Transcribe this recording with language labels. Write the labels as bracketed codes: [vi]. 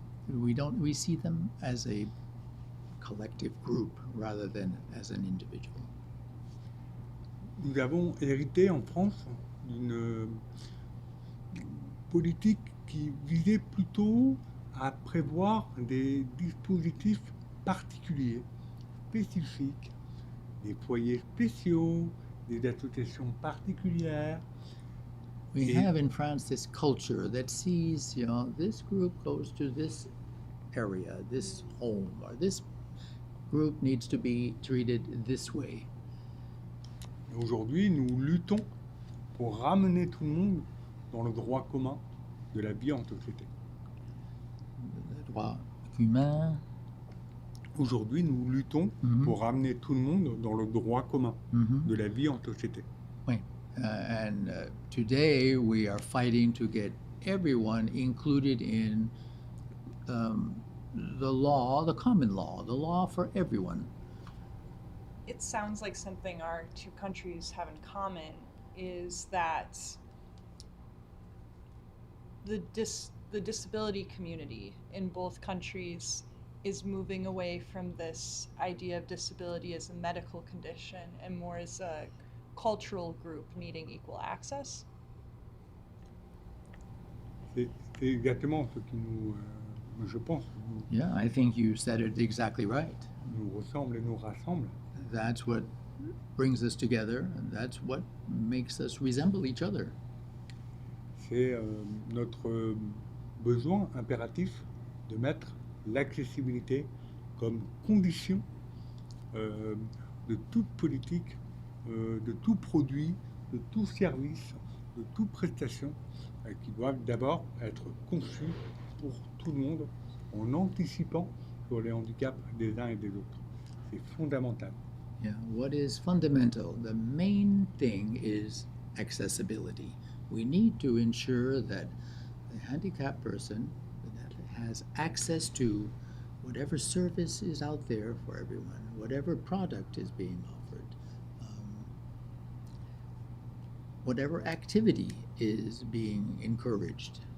[en] We see them as a collective group rather than as an individual. [fr] Nous avons hérité en France d'une politique qui visait plutôt à prévoir des dispositifs particuliers, spécifiques, des foyers spéciaux, des associations particulières. [en] We have in France this culture that sees, this group goes to this area, this home, or this group needs to be treated this way. [fr] Aujourd'hui, nous luttons pour ramener tout le monde dans le droit commun de la vie en société. Le droit humain. Aujourd'hui, nous luttons pour ramener tout le monde dans le droit commun de la vie en société. Oui. [en] And today we are fighting to get everyone included in the law, the common law, the law for everyone. It sounds like something our two countries have in common is that the disability community in both countries is moving away from this idea of disability as a medical condition and more as a cultural group needing equal access. [fr] C'est exactement ce qui nous, je pense, [en] Yeah, I think you said it exactly right. [fr] nous ressemble et nous rassemble. [en] That's what brings us together, and that's what makes us resemble each other. [fr] C'est notre besoin impératif de mettre l'accessibilité comme condition de toute politique, de tout produit, de tout service, de toute prestation qui doivent d'abord être conçus pour tout le monde en anticipant sur les handicaps des uns et des autres. C'est fondamental. [en] Yeah, what is fundamental? The main thing is accessibility. We need to ensure that the handicapped person that has access to whatever service is out there for everyone, whatever product is being offered, whatever activity is being encouraged.